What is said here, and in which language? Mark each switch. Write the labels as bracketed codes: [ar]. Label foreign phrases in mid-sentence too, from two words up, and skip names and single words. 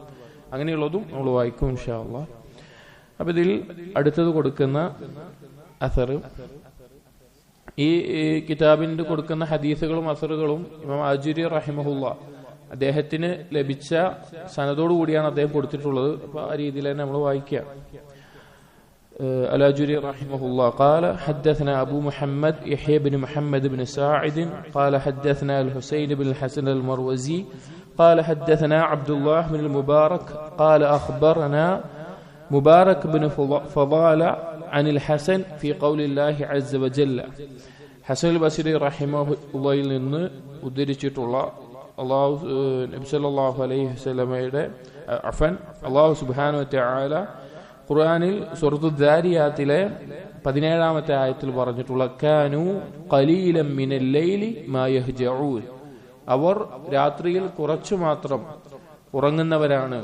[ml] അങ്ങനെയുള്ളതും നമ്മൾ വായിക്കും [ar] إن شاء الله. [ml] അപ്പം ഇതിൽ അടുത്തത് കൊടുക്കുന്ന അസർ, ഈ കിതാബിൻ്റെ കൊടുക്കുന്ന ഹദീസുകളും അസറുകളും ഇമാം അജുരി റഹിമഹുല്ലാ അദ്ദേഹത്തിന് ലഭിച്ച സനദോടു കൂടിയാണ് അദ്ദേഹം കൊടുത്തിട്ടുള്ളത്. അപ്പോൾ ആ രീതിയിൽ തന്നെ നമ്മൾ വായിക്കുക. [ar] الأجري رحمه الله قال: حدثنا أبو محمد يحيى بن محمد بن ساعد قال حدثنا الحسين بن الحسن المروزي قال حدثنا عبد الله بن المبارك قال أخبرنا مبارك بن فضالة عن الحسن في قول الله عز وجل. [ml] حسن البصري [ar] رحمه الله [ml] നിന്ന് ഉദ്ധരിച്ചിട്ടുള്ള നബി [ar] صلى الله عليه وسلم [ml] അല്ലാഹു [ar] سبحانه وتعالى [ml] ഖുർആനിൽ സൂറത്തു ദാരിയാത്തിലെ 17-ാമത്തെ ആയത്തിൽ പറഞ്ഞിട്ടുള്ള [ar] كانوا قليلا من الليل ما يهجعون, [ml] അവർ രാത്രിയിൽ കുറച്ചു മാത്രം ഉറങ്ങുന്നവരാണ്.